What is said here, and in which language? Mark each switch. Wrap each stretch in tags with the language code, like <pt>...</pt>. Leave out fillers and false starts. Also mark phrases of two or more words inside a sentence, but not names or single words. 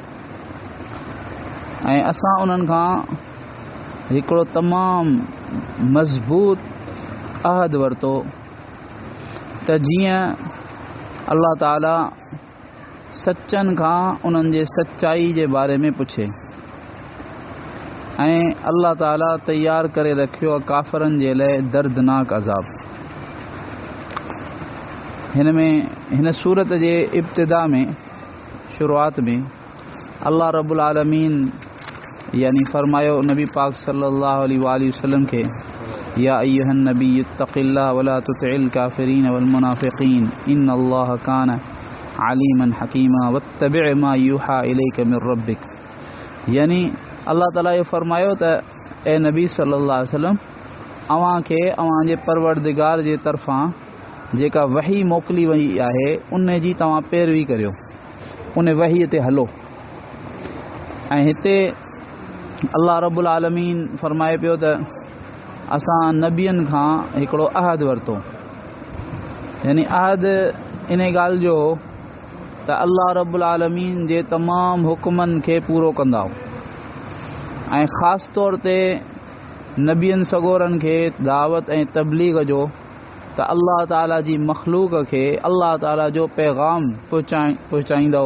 <sd>ऐं असां उन्हनि खां हिकिड़ो तमामु मज़बूत अहद वरितो त जीअं अल्लाह ताला सचनि खां उन्हनि जे सचाई जे बारे में पुछे ऐं अल्लाह ताला तयारु करे रखियो आहे काफ़िरनि जे लाइ दर्दनाक अज़ाब। हिन सूरत जे इब्तिदा में शुरूआत में</sd> <ar>الله رب العالمين</ar> <sd>यानी फरमायो नबी पाक</sd> <ar>صلى الله عليه وسلم</ar> <sd>खे</sd> <ar>يا أيها النبي اتق الله ولا تطع الكافرين والمنافقين إن الله كان عليما حكيما واتبع ما يوحى إليك من ربك.</ar> <sd>यानी अल्लाह ताला ये फरमायो त ए नबी</sd> <ar>صلى الله عليه وسلم</ar> <sd>अव्हां खे अव्हां जे परवरदिगार जे तरफ़ां जेका वही मोकिली वई आहे उन जी तव्हां पैरवी करियो, उन वही ते हलो। ऐं हिते</sd> <ar>الله رب العالمين</ar> <sd>फरमाए पियो त असां नबियनि खां हिकिड़ो अहद वरितो, यानी अहद इन ॻाल्हि जो त</sd> <ar>الله رب العالمين</ar> <sd>जे तमामु हुकुमनि खे पूरो कंदा ऐं ख़ासि तौर ते नबियनि सगोरनि खे दावत ऐं तबलीग जो त अल्लाह ताला जी मख़लूक़ खे अल्लाह ताला जो पैगाम पहुचाईंदव।</sd>